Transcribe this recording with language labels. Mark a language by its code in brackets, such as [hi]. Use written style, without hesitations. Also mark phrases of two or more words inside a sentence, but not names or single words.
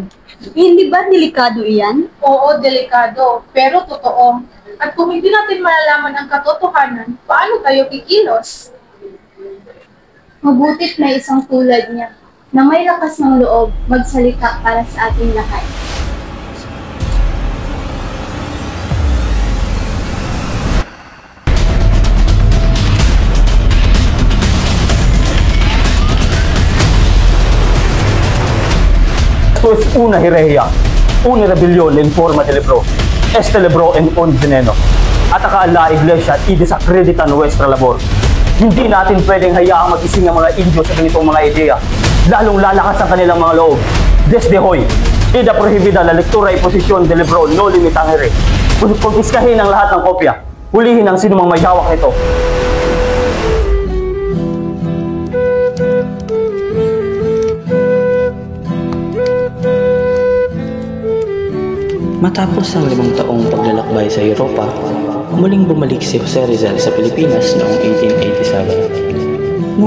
[tl] Hindi ba delikado iyan? Oo, delikado, pero totoo. At kung hindi natin malalaman ang katotohanan, paano tayo kikilos? Mabutit na isang tulad niya na may lakas ng loob magsalita para sa ating lahat. [es] Esto es una herejía, una rebelión en forma de libro. Este libro es un veneno. Ataka a la iglesia y desacredita nuestra labor. [tl] Hindi natin pwedeng hayaang mag-ising ang mga Indio sa ganitong mga ideya, lalong lalakas ang kanilang mga loob. [es] Desde hoy, queda prohibida la lectura y posesión del libro Noli Me Tangere. [tl] Kumpiskahin ang lahat ng kopya. Hulihin ang sinumang may hawak nito. Matapos ang 5 taong paglalakbay sa Europa, muling bumalik si Jose Rizal sa Pilipinas noong 1887.